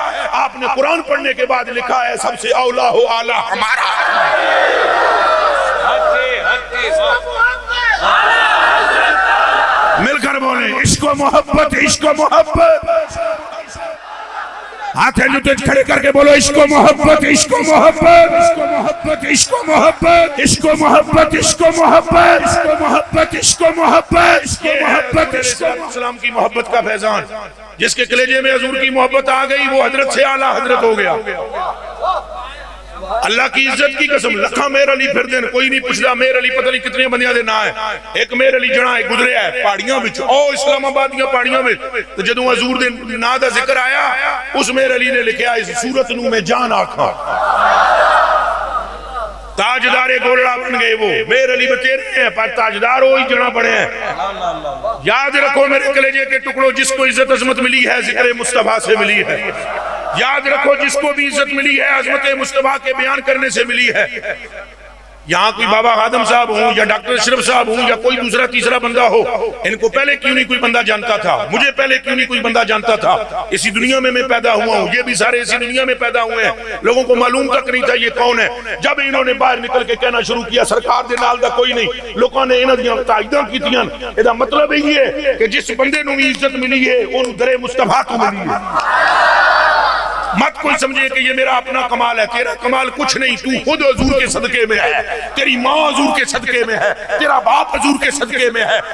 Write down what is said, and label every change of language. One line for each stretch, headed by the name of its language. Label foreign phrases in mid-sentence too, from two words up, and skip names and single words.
Urdu: آپ نے قرآن پڑھنے کے بعد لکھا ہے سب سے اولا ہو اعلیٰ ہمارا۔ مل کر بولیں، عشق و محبت، عشق و محبت۔ ہاتھ جو تیج کھڑے کر کے بولو، عشق و محبت، عشق و محبت، عشق و محبت، عشق و محبت، عشق و محبت، عشق و محبت، عشق و محبت، عشق و محبت، عشق و محبت۔ اسلام کی محبت کا فیضان، جس کے کلیجے میں حضور کی محبت آ گئی، وہ حضرت سے اعلیٰ حضرت ہو گیا۔ اللہ کی عزت کی قسم،
Punjabi: لکھا میر علی پھر دن کوئی نہیں پوچھدا میر علی پتہ نہیں کتنے بندیاں دے نا ہے۔ ایک میر علی جنا ہے گزریا ہے پہاڑیاں وچ، او اسلام آباد دیاں پہاڑیاں وچ، تے جدوں حضور دے نا دا ذکر آیا، اس میر علی نے لکھیا اس صورت نو میں جان آکھاں۔
Urdu: تاجدار گولڑا بن گئے وہ، میر علی بتیرے ہیں پر تاجدار وہی جنا بڑے ہیں۔ یاد رکھو میرے کلیجے کے ٹکڑوں، جس کو عزت عظمت ملی ہے ذکر مصطفیٰ سے ملی ہے۔ یاد رکھو جس کو بھی عزت ملی ہے عظمت مصطفیٰ کے بیان کرنے سے ملی ہے۔ یہاں کوئی بابا خادم صاحب ہوں یا ڈاکٹر اشرف صاحب ہوں یا کوئی دوسرا تیسرا بندہ ہو، ان کو پہلے کیوں نہیں کوئی بندہ جانتا تھا؟ مجھے پہلے کیوں نہیں کوئی بندہ جانتا تھا؟ اسی دنیا میں پیدا ہوا ہوں، یہ بھی سارے اسی دنیا میں پیدا ہوئے ہیں، لوگوں کو معلوم تک نہیں تھا یہ کون ہے۔ جب انہوں نے باہر نکل کے کہنا شروع کیا
Punjabi: سرکار دے نال دا کوئی نہیں، لوگوں نے انہاں دیاں تائیداں کیتیاں۔ ادا مطلب یہ ہے کہ جس بندے نوں بھی عزت ملی ہے اونوں درے مصطفیٰ تو ملی ہے۔
Urdu: مت کوئی سمجھے کہ یہ میرا اپنا کمال ہے، تیرا کمال کچھ نہیں، تو خود حضور کے صدقے میں ہے، تیری ماں حضور کے صدقے میں ہے، تیرا باپ حضور کے صدقے میں ہے۔